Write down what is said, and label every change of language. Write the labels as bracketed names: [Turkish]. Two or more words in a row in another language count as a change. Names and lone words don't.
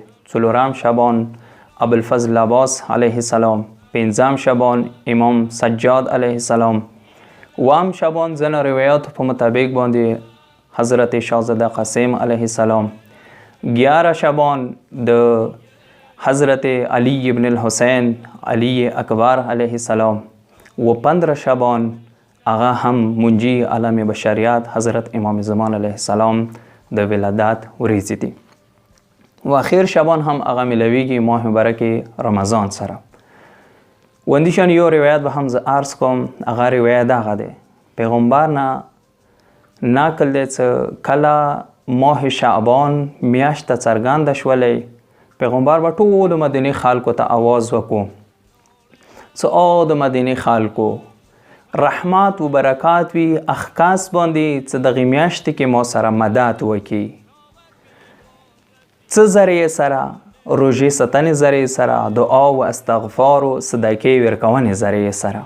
[Pashto] څلورم شعبان ابوالفضل عباس [Arabic] علیه السلام. [Pashto] پنځم شعبان امام سجاد [Arabic] علیه السلام. [Pashto] اووم شعبان ځینو روایاتو په مطابق باندې حضرت شاهزاده قاسم [Arabic] علیه السلام. [Pashto] 11 شعبان د حضرت علی ابن الحسین علی اکبر [Arabic] علیه السلام. [Pashto] و 15 شعبان هغه هم منجی عالم بشریت حضرت امام زمان [Arabic] علیه السلام [Pashto] د ولادت ورځې دي. و اخیر شعبان هم هغه ملویږي ماه مبارک رمضان سره. وندیشان یو روایت به هم زه عرض کوم. هغه روایت دغه دی، پیغمبر نه نقل دی چې کله ماه شعبان میاشت څرګنده شولې پیغمبر به ټولو مدینې خلکو ته آواز وکړو چې او د مدینې خلکو رحمت و برکات وي اخکاس باندې چې دغه میاشت کې ما سره مدد وکړي، څه ذریعه سره روژې ستنې ذریعه سره دعا و استغفار و صدقې ورکونې ذریعه سره.